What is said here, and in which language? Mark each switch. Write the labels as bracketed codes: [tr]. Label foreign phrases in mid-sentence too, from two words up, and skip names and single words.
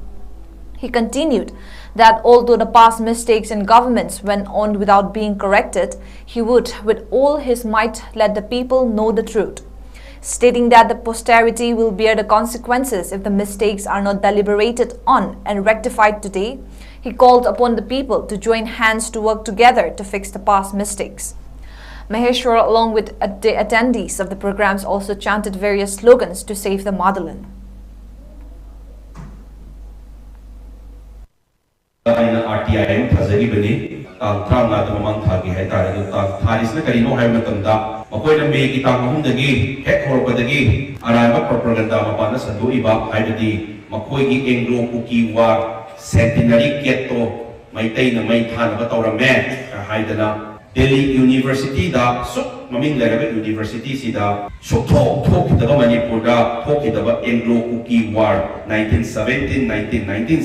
[en] He continued that although the past mistakes in governments went on without being corrected, he would, with all his might, let the people know the truth, stating that the posterity will bear the consequences if the mistakes are not deliberated on and rectified today. He called upon the people to join hands to work together to fix the past mistakes. 𝐻𝐸𝐸𝐸, along with the attendees of the programs, also chanted various slogans to save the motherland. [mni] ꯑꯩꯅ RTI ꯑꯃ ꯊꯥꯖꯈꯤꯕꯅꯤ ꯇꯥꯡ 35ꯗ ꯃꯃꯥꯡ ꯊꯥꯒꯤ ꯍꯥꯏꯇꯥꯔꯦ ꯑꯗꯨ ꯇꯥꯡ ꯊꯥꯔꯤꯁꯤꯅ ꯀꯔꯤꯅꯣ ꯍꯥꯏꯕ ꯃꯇꯝꯗ ꯃꯈꯣꯏꯅ ꯃꯦꯒꯤ ꯇꯥꯡ 3ꯗꯒꯤ ꯍꯦꯛ ꯍꯧꯔꯛꯄꯗꯒꯤ ꯑꯔꯥꯟꯕ ꯄ꯭ꯔꯣꯄꯥꯒꯦꯟꯗꯥ ꯃꯄꯥꯟꯗ ꯁꯟꯗꯣꯛꯏꯕ ꯍꯥꯏꯕꯗꯤ ꯃꯈꯣꯏꯒꯤ ꯑꯦꯡꯒ꯭ꯂꯣ ꯀꯨꯀꯤ ꯋꯥꯔ ꯁꯦꯟꯇꯤꯅꯔꯤ ꯒꯦꯠꯇꯣ ꯃꯩꯇꯩꯅ ꯃꯩ ꯊꯥꯅꯕ ꯇꯧꯔꯝꯃꯦ ꯍꯥꯏꯗꯅ ꯗꯦꯜꯂꯤ ꯌꯨꯅꯤꯚꯔꯁꯤꯇꯤꯗ ꯁꯨꯛ ꯃꯃꯤꯡ ꯂꯩꯔꯕ ꯌꯨꯅꯤꯚꯔꯁꯤꯇꯤꯁꯤꯗ ꯊꯣꯛꯈꯤꯗꯕ ꯃꯅꯤꯄꯨꯔꯗ ꯊꯣꯛꯈꯤꯗꯕ ꯑꯦꯡꯒ꯭ꯂꯣ ꯀꯨꯀꯤ ꯋꯥꯔ 1917-1919